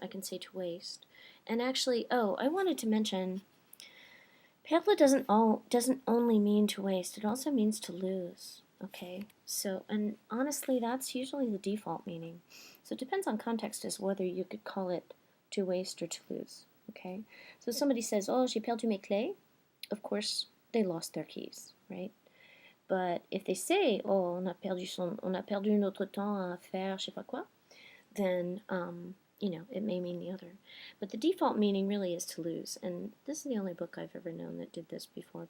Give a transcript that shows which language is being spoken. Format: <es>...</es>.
<en>I can say to waste. And actually, I wanted to mention, perdre doesn't only mean to waste, it also means to lose. Okay? So, and honestly, that's usually the default meaning. So it depends on context as whether you could call it to waste or to lose. Okay? So somebody says, oh,</en> <fr>j'ai perdu mes clés.</fr> <en>Of course, they lost their keys, right? But if they say, oh,</en> <fr>on a perdu notre temps à faire je sais pas quoi,</fr> <en>then, it may mean the other. But the default meaning really is to lose. And this is the only book I've ever known that did this before.</en>